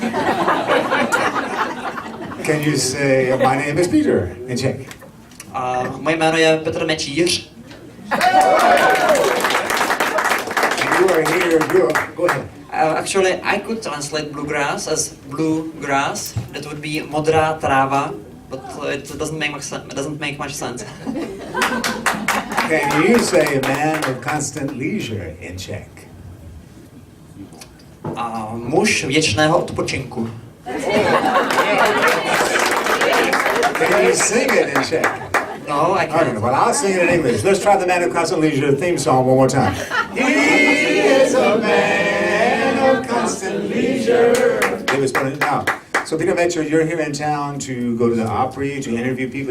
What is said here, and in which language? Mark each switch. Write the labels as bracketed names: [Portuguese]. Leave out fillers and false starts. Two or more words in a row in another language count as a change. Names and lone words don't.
[English] Can you say, my name is Peter in Czech? [Czech] Moje jméno je Petr Mečíř. [English] You are here, go ahead. Actually, I could translate bluegrass as bluegrass. That would be [Czech] modrá tráva, [English] but it doesn't make much sense. Can you say a man of constant leisure in Czech? [Czech] Muž věčného odpočinku. [English] Can you sing it in Czech? No, I can't. Okay, well, I'll sing it in English. Let's try the Man of Constant Leisure theme song one more time. He is a man of constant leisure. Now, so Peter Mečíř, you're here in town to go to the Opry, to interview people.